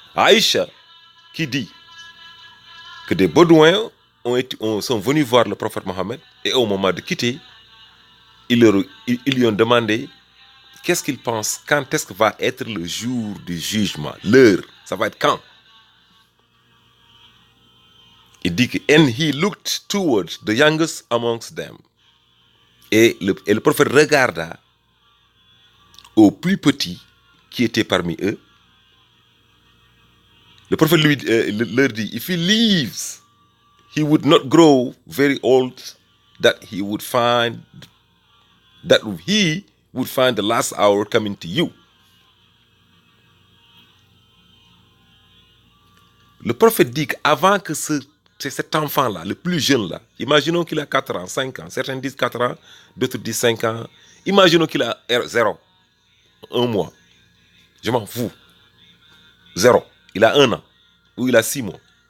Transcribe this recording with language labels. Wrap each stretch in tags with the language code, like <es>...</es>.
<fr>Aïcha, qui dit que des Bédouins sont venus voir le prophète Mohammed et au moment de quitter, ils lui ont demandé qu'est-ce qu'ils pensent, quand est-ce que va être le jour du jugement, l'heure, ça va être quand? Il dit que</fr> <en>and he looked towards the youngest amongst them.</en> <fr>Et le prophète regarda au plus petit qui était parmi eux. Le prophète leur dit,</fr> <en>if he lives, he would not grow very old, that he would find the last hour coming to you.</en> <fr>Le prophète dit qu'avant que cet enfant-là, le plus jeune là, imaginons qu'il a 4 ans, 5 ans, certains disent 4 ans, d'autres disent 5 ans, imaginons qu'il a 0, 1 mois, je m'en fous, 0, il a 1 an, ou il a 6 mois.</fr>